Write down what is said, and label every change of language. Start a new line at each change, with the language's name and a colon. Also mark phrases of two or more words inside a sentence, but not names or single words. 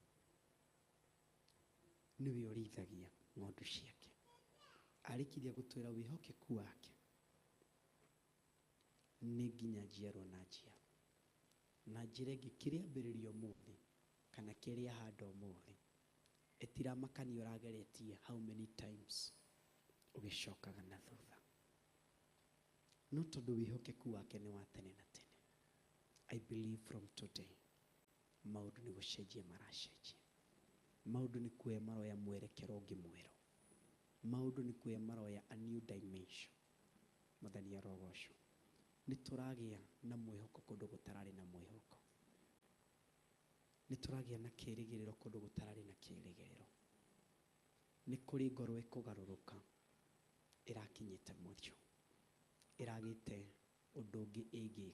Kikuyu: Nĩwe ũrĩithagia ng'ondu ciake. Arĩkirie gũtwĩra wĩhokeku wake nĩ nginya njiarwo na njiarwo. Na njĩra ĩngĩ kĩrĩa ambĩrĩria ũmũthĩ kana kĩrĩa ahanda ũmũthĩ, ĩtiramakania ũrageretie
English: how many times
Kikuyu: ũgĩcokaga na thutha. No tondũ wĩhokeku wake nĩ wa tene na tene,
English: I believe from today
Kikuyu: maũndũ nĩ gũcenjia maracenjia. Maũndũ nĩ kuoya maroya mwerekero ũngĩ mwerũ. Maũndũ nĩ kuoya maroya
English: a new dimension.
Kikuyu: Mwathani arogocwo. Nĩ tũragĩa na mwĩhoko kũndũ gũtararĩ na mwĩhoko. Nĩ tũragĩa na kĩĩrĩgĩrĩro kũndũ gũtararĩ na kĩĩrĩgĩrĩro. Nĩ kũrĩ ngoro ĩkũgarũrũka ĩrakinyĩte mũthia, ĩragĩte ũndũ ũngĩ ĩngĩka.